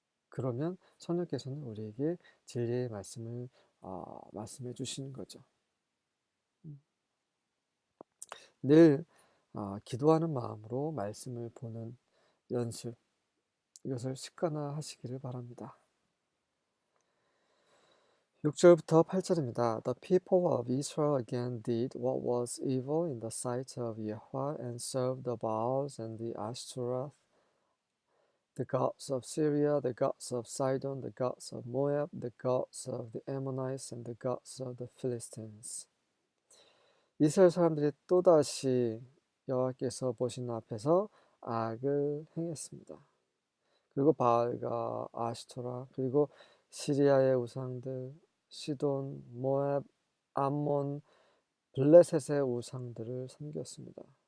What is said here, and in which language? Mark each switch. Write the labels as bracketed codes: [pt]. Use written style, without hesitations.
[ko] 그러면 성령께서는 우리에게 진리의 말씀을 말씀해 주시는 거죠. 늘 기도하는 마음으로 말씀을 보는 연습, 이것을 습관화하시기를 바랍니다. 6절부터 8절입니다. [en] The people of Israel again did what was evil in the sight of Yahweh and served the Baals and the Ashtoreth, the gods of Syria, the gods of Sidon, the gods of Moab, the gods of the Ammonites, and the gods of the Philistines. [ko] 이스라엘 사람들이 또다시 여호와께서 보시는 앞에서 악을 행했습니다. 그리고 바알과 아시토라, 그리고 시리아의 우상들, 시돈, 모압, 암몬, 블레셋의 우상들을 섬겼습니다.